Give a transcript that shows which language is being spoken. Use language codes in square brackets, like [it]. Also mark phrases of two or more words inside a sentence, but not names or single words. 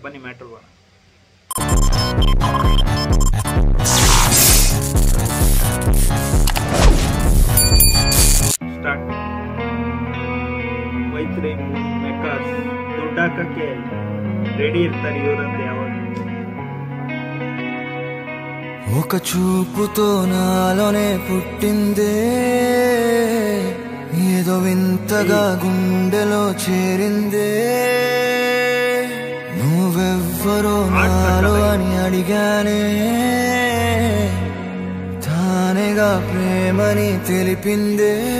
[kn] ಬನ್ನಿ ಮ್ಯಾಟರ್ ಬರೋಣ. ಸ್ಟಾರ್ಟ್. ವೈತ್ರಿ ಮೇಕರ್ಸ್ ದುಡ್ಡಾಕಕ್ಕೆ ರೆಡಿ ಇರ್ತಾರೆ ಇವರಂತೆ ಯಾವಾಗ. [te] ఒక చూపుతో నాలోనే పుట్టిందే, ఏదో వింతగా గుండెలో చేరిందే. నువ్వెవ్వరో నాలో అని అడిగానే, తానేగా ప్రేమని తెలిపిందే.